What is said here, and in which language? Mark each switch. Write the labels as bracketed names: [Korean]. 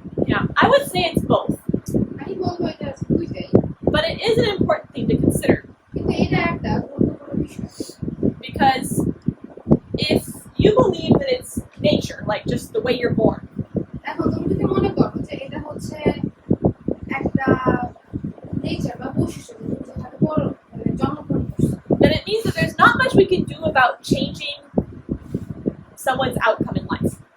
[English] Yeah, I would say it's both, [Bangla] আমি বলবো এটা দুইটাই, [English] but it is an important thing to consider [Bangla] কিন্তু এটা একটা গুরুত্বপূর্ণ বিষয়। [English] because if you believe that it's nature, like just the way you're born, [Bangla] এখন তুমি যদি মনে করো যে এটা হচ্ছে একটা নেচার বা বৈশিষ্ট্য তুমি যেখানে বড় মানে জন্মগ্রহণ করছো, [English] then it means that there's not much we can do about changing someone's outcome in life.